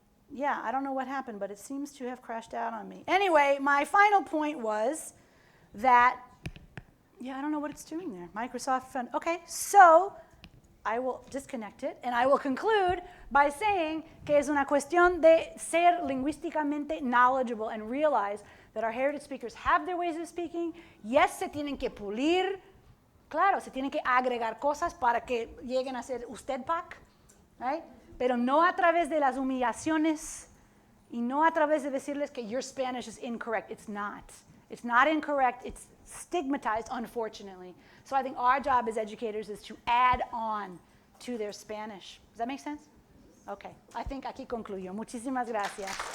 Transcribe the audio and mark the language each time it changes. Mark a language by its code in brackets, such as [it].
[en] Yeah, I don't know what happened, but it seems to have crashed out on me. Anyway, my final point was that, yeah, I don't know what it's doing there. Microsoft Fund. Okay, so I will disconnect it, and I will conclude by saying [es] que es una cuestión de ser lingüísticamente [en] knowledgeable and realize that our heritage speakers have their ways of speaking. [es] Yes, se tienen que pulir. Claro, se tienen que agregar cosas para que lleguen a ser usted pack, right? Pero no a través de las humillaciones y no a través de decirles que [en] your Spanish is incorrect. It's not. It's not incorrect. It's stigmatized, unfortunately. So I think our job as educators is to add on to their Spanish. Does that make sense? Okay. I think [es] aquí concluyo. Muchísimas gracias.